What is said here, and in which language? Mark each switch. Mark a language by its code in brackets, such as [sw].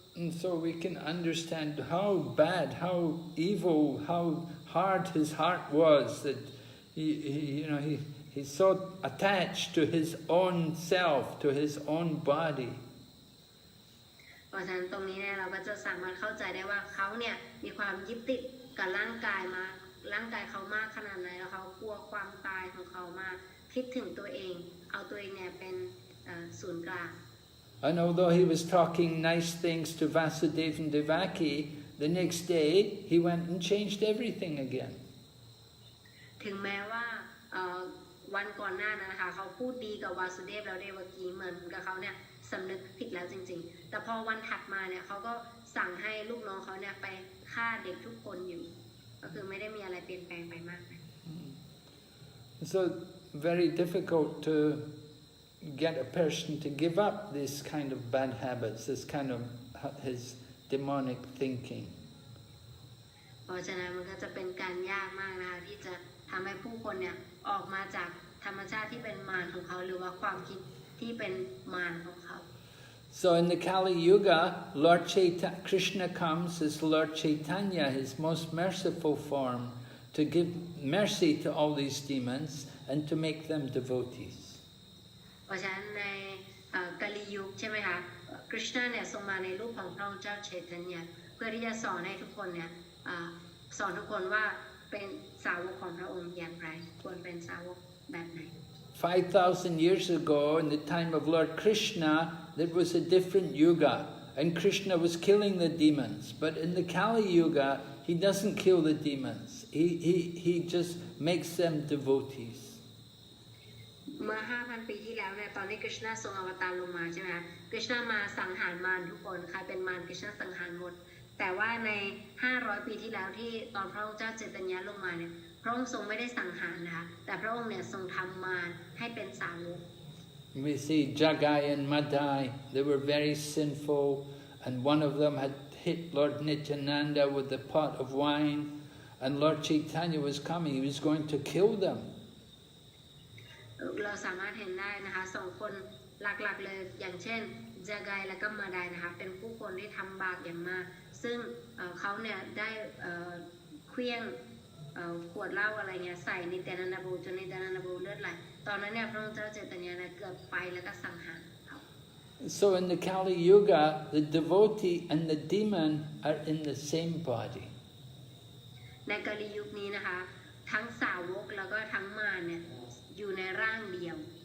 [en] And so we can understand how bad, how evil, how hard his heart was, that he's so attached to his own self, to his own body. [th] เพราะฉะนั้นตรงนี้เนี่ยเราก็จะสามารถเข้าใจได้ว่าเขาเนี่ยมีความยึดติดกับร่างกายเขามากขนาดไหนแล้วเขากลัวความตายของเขามากคิดถึงตัวเองเอาตัวเองเนี่ยเป็นศูนย์กลาง [en] And although he was talking nice things to Vasudeva and Devaki, the next day he went and changed everything again. [th] ถึงแม้ว่าวันก่อนหน้านั้นนะคะเขาพูดดีกับวาสุเดฟแล้วเดวกีเหมือนกับเขาเนี่ยสำนึกผิดแล้วจริงๆแต่พอวันถัดมาเนี่ยเขาก็สั่งให้ลูกน้องเขาเนี่ยไปฆ่าเด็กทุกคนอยู่ก็คือไม่ได้มีอะไรเปลี่ยนแปลงไปมากนะ [en] So very difficult to get a person to give up this kind of bad habits, this kind of his demonic thinking. [th] เพราะฉะนั้นมันก็จะเป็นการยากมากนะคะที่จะทำให้ผู้คนเนี่ยออกมาจากธรรมชาติที่เป็นมารของเขาหรือว่าความคิดที่เป็นมารของเขา [en] So in the Kali Yuga, Krishna comes as Lord Chaitanya, his most merciful form, to give mercy to all these demons and to make them devotees. [th] เพราะฉะนั้นในกาลียุคใช่ไหมคะคริชนาเนี่ยทรงมาในรูปของพระองค์เจ้าเชตญะเพื่อที่จะสอนให้ทุกคนเนี่ยสอนทุกคนว่าเป็นสาวกของพระองค์อย่างไรควรเป็นสาวกแบบไหน [en] 5,000 years ago, in the time of Lord Krishna, there was a different yuga, and Krishna was killing the demons. But in the Kali Yuga, he doesn't kill the demons. He just makes them devotees. [th] เมื่อ 5,000 ปีที่แล้วเนี่ยตอนที่คริชนาทรงอวตารลงมาใช่ไหมคะคริชนามาสังหารมารทุกคนใครเป็นมารคริชนาสังหารหมดแต่ว่าใน500 ปีที่แล้วที่ตอนพระองค์เจ้าเจตญะลงมาเนี่ยพระองค์ทรงไม่ได้สังหารนะคะแต่พระองค์เนี่ยทรงทำมารให้เป็นสาวก [en] We see Jagai and Madai, they were very sinful, and one of them had hit Lord Nityananda with a pot of wine, and Lord Chaitanya was coming, he was going to kill them. [th] เราสามารถเห็นได้นะคะสองคนหลักๆเลยอย่างเช่นจาไกและก็มาไดนะคะเป็นผู้คนที่ทำบาปอย่างมากซึ่งเขาเนี่ยได้เคลี้ยงขวดเหล้าอะไรเงี้ยใส่นิตยานันดาบูจนนิตยานันดาบูเลือดไหลตอนนั้นเนี่ยพระองค์เจ้าเจตญะเนี่ยเกือบไปแล้วก็สังหารเขา [en] So in the Kali Yuga, the devotee and the demon are in the same body. [th] ในกาลียุคนี้นะคะทั้งสาวกแล้วก็ทั้งมารเนี่ยอยู่ในร่างเดียว